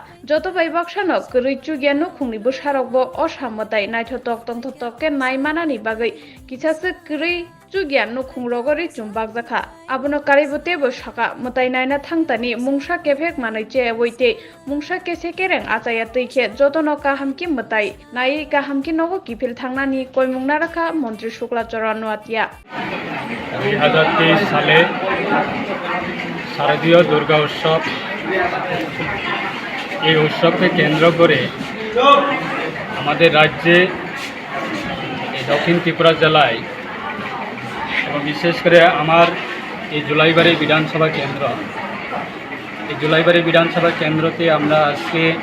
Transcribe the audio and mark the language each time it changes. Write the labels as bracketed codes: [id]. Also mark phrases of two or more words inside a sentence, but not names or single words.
[trp] joto bai baksano kwrwi Chukya no khungni busarokbo o samutai naithotok tongthotok ke naimanani bagai kisase kwrwi Chukya no khungrogo richum Bagwikha abono karibute bo saka Mwtai naina thangtani mungsa kefek manai che boite mungsa kese kereng achaya tuikhe jotono kahamki Mwtai nai kahamki nogo kifil thangnani koimungna rakha Montri Shukla Noatia [bn] 2023 সালে শারদীয় দুর্গা উৎসব এই উৎসবকে কেন্দ্র করে আমাদের রাজ্যে দক্ষিণ ত্রিপুরা জেলায় এবং বিশেষ করে আমার এই জলাইবাড়ি বিধানসভা কেন্দ্র এই জলাইবাড়ি বিধানসভা কেন্দ্রতে আমরা আজকে